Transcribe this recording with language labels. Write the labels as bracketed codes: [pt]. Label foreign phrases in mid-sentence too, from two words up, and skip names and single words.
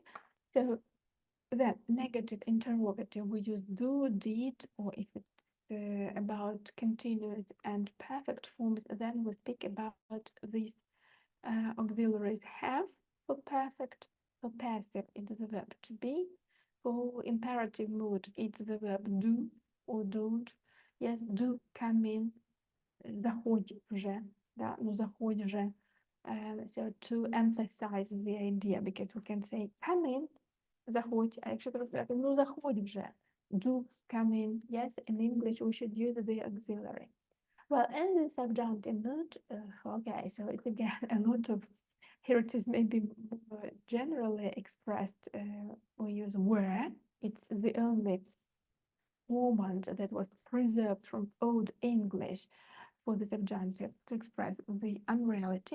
[en] So that negative interrogative, we use do, did, or if it's about continuous and perfect forms, then we speak about these auxiliaries have for perfect, for passive, it's the verb to be. For imperative mood, it's the verb do or don't. Yes, do come in, [uk] заходь вже, да, ну заходь вже. [en] So to emphasize the idea, because we can say come in, [uk] заходь, а якщо ти ну заходь вже, [en] do come in, yes, in English we should use the auxiliary. Well, and the subjunctive mood, okay, so it's again a lot of, here it is maybe more generally expressed, we use were, it's the only format that was preserved from Old English for the subjunctive to express the unreality.